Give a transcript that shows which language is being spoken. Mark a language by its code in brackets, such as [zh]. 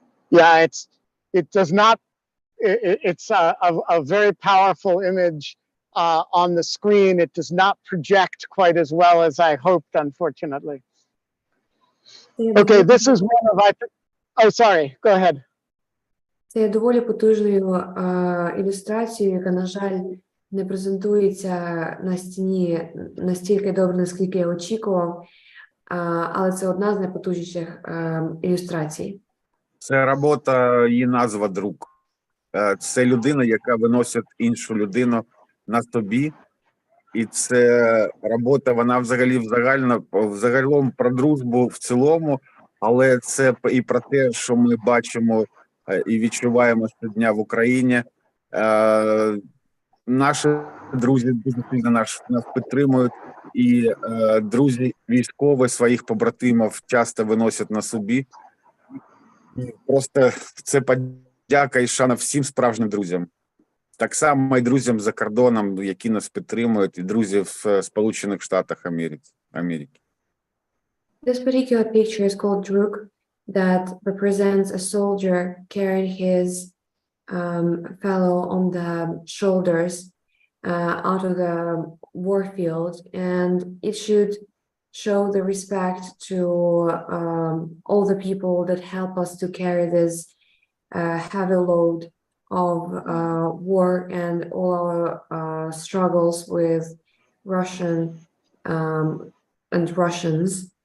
[en] Yeah, it's a very powerful image on the screen. It does not project quite as well as I hoped, unfortunately. Okay, this is one of oh, sorry, go ahead. [uk] Це є доволі потужною ілюстрацією, яка, на жаль, не презентується на стіні настільки добре, наскільки я очікував, але це одна з найпотужніших ілюстрацій. Це робота, її назва «Друг». Це людина, яка виносить іншу людину на собі. І це робота, вона взагалом про дружбу в цілому, але це і про те, що ми бачимо і відчуваємо щодня в Україні. наші друзі дуже сильно нас підтримують, і друзі військові своїх побратимів часто виносять на собі. І просто це подяка і шана всім справжнім друзям. Так само і друзям за кордоном, які нас підтримують, і друзі в Сполучених Штатах Америки. [en] This particular picture is called Druk, that represents a soldier carrying his fellow on the shoulders out of the war field, and it should show the respect to all the people that help us to carry this heavy load of war and all our struggles with Russian and Russians.